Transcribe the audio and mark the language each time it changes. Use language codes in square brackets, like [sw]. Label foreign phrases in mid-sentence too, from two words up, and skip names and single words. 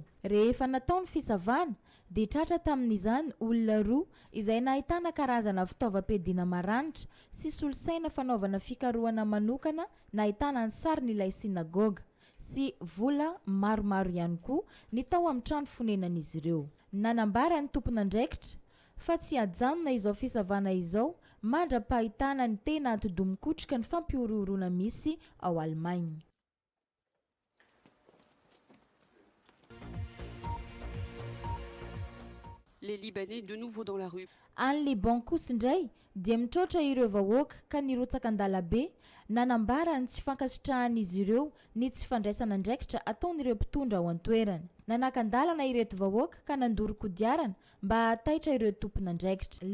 [mg] Rehefa natao ny fisavana dia tratra tamin'izany olona roa izay nahitana karazana fitaovam-piadiana maranitra sy solosaina fanaovana fikarohana manokana nahitana ny sarin'ilay sinagoga sy vola maromaro ihany koa ny tao amin'ny trano fonenan'izy ireo. Nanambara ny tompon'andraikitra fa tsy ajanona izao fisavana izao mandra-pahitana ny tena antodomikotrika ny fampiororona misy ao Allemagne. [fr] Les Libanais de nouveau dans la rue. [mg] Any Liban kosa indray dia mitrotra ireo vahoaka ka nirotsaka an-dalambe nanambara ny tsy fankasitrahan'izy ireo ny tsy fandraisana andraikitra ataon'ireo mpitondra ao an-toerana. Nanakandalana ireto vahoaka ka nandoro kodiarana mba hataitra ireo tompon'andraikitra.